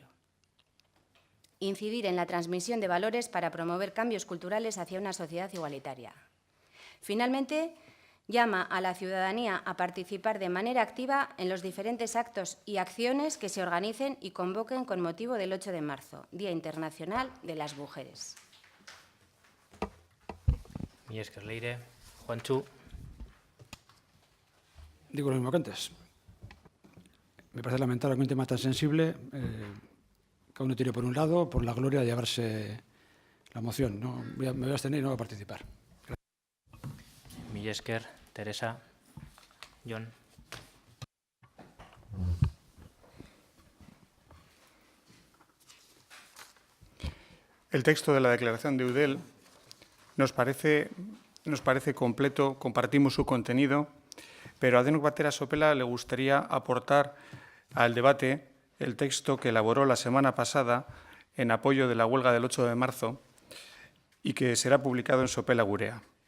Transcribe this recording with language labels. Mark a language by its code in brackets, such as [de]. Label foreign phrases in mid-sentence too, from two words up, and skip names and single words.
[es] Incidir en la transmisión de valores para promover cambios culturales hacia una sociedad igualitaria. Finalmente, llama a la ciudadanía a participar de manera activa en los diferentes actos y acciones que se organicen y convoquen con motivo del 8 de marzo, Día Internacional de las Mujeres. [eu] Mila esker, Leire. Juantxu. [es] Digo lo mismo que antes. Me parece lamentable que un tema tan sensible, cada uno tire por un lado, por la gloria de llevarse la moción. No, me voy a abstener y no voy a participar. [eu] Mila esker, Teresa. Jon. [es] El texto de la declaración de Eudel nos parece completo, compartimos su contenido, pero a Denok Batera Sopela le gustaría aportar al debate el texto que elaboró la semana pasada en apoyo de la huelga del 8 de marzo y que será publicado en Sopela Gurea.